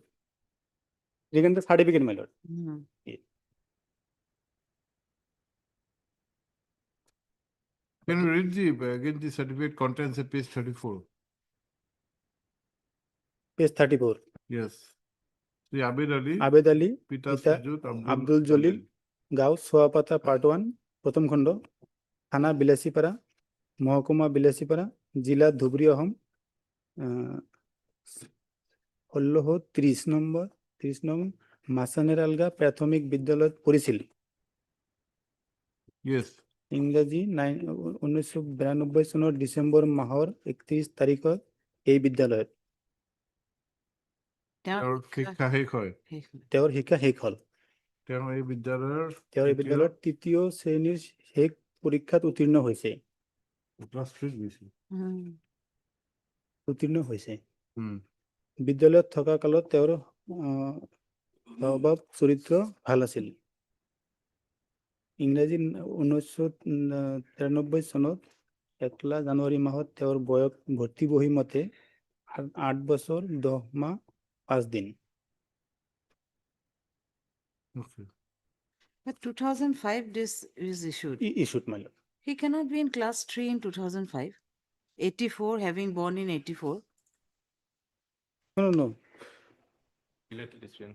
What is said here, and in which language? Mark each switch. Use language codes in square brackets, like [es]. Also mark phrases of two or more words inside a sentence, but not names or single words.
[en] Regarding the certificate, my lord. Can you read again the certificate contents at page 34? Page 34. Yes. Sri Abed Ali, Abed Ali, [as] Pita Pita Sujud, Abdul Jalil, Gau Soapata Part 1, প্ৰথম খণ্ড, Thana Bilasipara, Mohokuma Bilasipara, Jila Dhubri Ahom, 30 নম্বর মাসানের আলগা প্রাথমিক বিদ্যালয় পড়েছিল Yes. ইংৰাজী 1992 চনৰ ডিচেম্বৰ মাহৰ 31 তাৰিখত এই বিদ্যালয়ত তেওঁৰ শিক্ষা শেষ হ'ল তেওঁ এই বিদ্যালয়ৰ তৃতীয় শ্ৰেণীৰ শেষ পৰীক্ষাত উত্তীৰ্ণ হৈছে বিদ্যালয়ত থকা কালত তেওঁৰ স্বভাৱ চৰিত্ৰ ভাল আছিল ইংৰাজী 1993 চনত 1 জানুৱাৰী মাহত তেওঁৰ বয়স ভৰ্তি বহি মতে 8 বছৰ 10 মাহ 5 দিন [en] But 2005 this is issued. Issued, my lord. He cannot be in class 3 in 2005. 84 having born in 84. No. Related issuance.